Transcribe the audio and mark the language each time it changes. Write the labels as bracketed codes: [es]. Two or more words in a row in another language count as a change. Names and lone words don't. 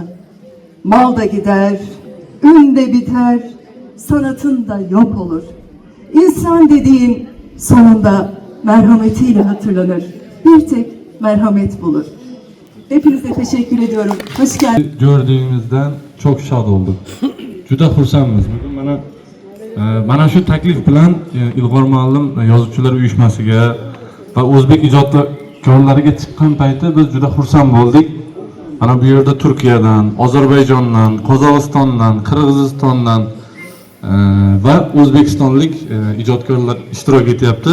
[tr] Mal da gider, ün de biter, sanatın da yok olur. İnsan dediğin sonunda merhametiyle hatırlanır. Bir tek merhamet bulur. Hepinize teşekkür ediyorum. Hoş geldiniz. Gördüğümüzden çok şad olduk. [uz] Juda xursandmiz. Bugün mana shu taklif bilan Ilg'or muallim yozuvchilar uyushmasiga va o'zbek ijodkorlariga chiqqan payti biz juda xursand bo'ldik. Mana bu yerda Turkiyadan, Ozarbayjondan, Qozog'istondan, Qirg'izistondan va o'zbekistonlik ijodkorlar ishtirok etyapti.